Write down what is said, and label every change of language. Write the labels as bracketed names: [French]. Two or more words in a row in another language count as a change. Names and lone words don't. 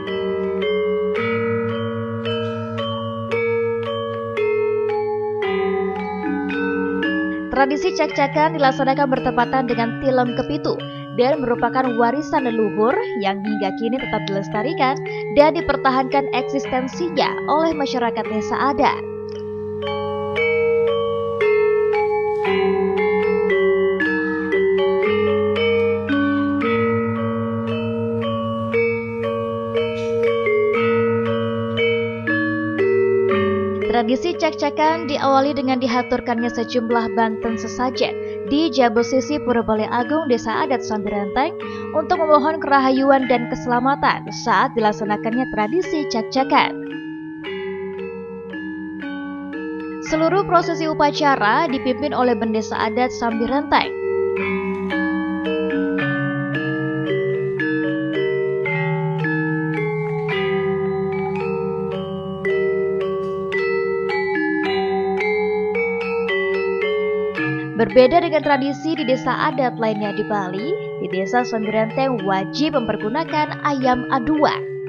[Indonesian] Tradisi cak-cakan dilaksanakan bertepatan dengan Tilem Kepitu dan merupakan warisan leluhur yang hingga kini tetap dilestarikan dan dipertahankan eksistensinya oleh masyarakat Desa Adat. Tradisi cak-cakan diawali dengan dihaturkannya sejumlah banten sesajen di Jabosisi Pura Balai Agung Desa Adat Sambirenteng untuk memohon kerahayuan dan keselamatan saat dilaksanakannya tradisi cak-cakan. Seluruh prosesi upacara dipimpin oleh Bendesa Adat Sambirenteng. Berbeda dengan tradisi di desa adat lainnya di Bali, di Desa Sambirenteng wajib mempergunakan ayam aduan.